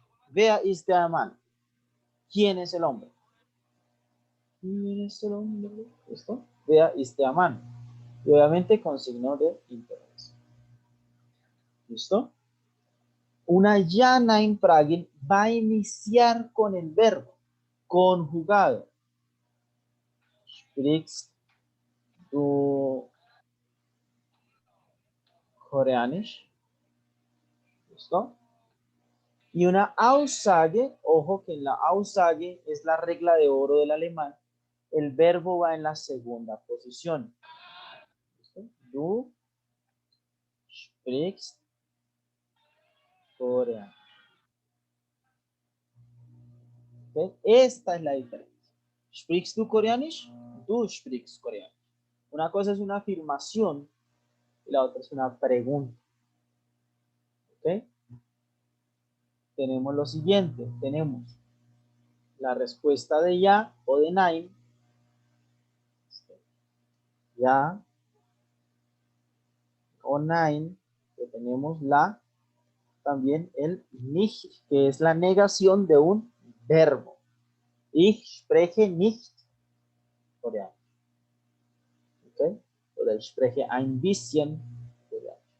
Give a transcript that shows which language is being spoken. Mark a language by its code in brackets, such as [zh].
[de] Wer ist der Mann? [es] ¿Quién es el hombre? ¿Quién es el hombre? ¿Listo? [de] Wer ist der Mann? [es] Y obviamente con signo de interrogación. ¿Listo? Una ya Nein-Fragen va a iniciar con el verbo conjugado. [de] Sprichst du Koreanisch? [es] ¿Listo? Y una Aussage, ojo que en la Aussage es la regla de oro del alemán, el verbo va en la segunda posición. ¿Listo? [de] Du sprichst Koreanisch. [es] ¿Okay? Esta es la diferencia. [de] ¿Sprichst du Koreanisch? Du sprichst Koreanisch. [es] Una cosa es una afirmación y la otra es una pregunta. ¿Ok? Tenemos lo siguiente. Tenemos la respuesta de ya o de nein. Ya o nein. Que tenemos la también el nicht, que es la negación de un verbo. [de] Ich spreche nicht Koreanisch. ¿Ok? Oder ich spreche ein bisschen Koreanisch.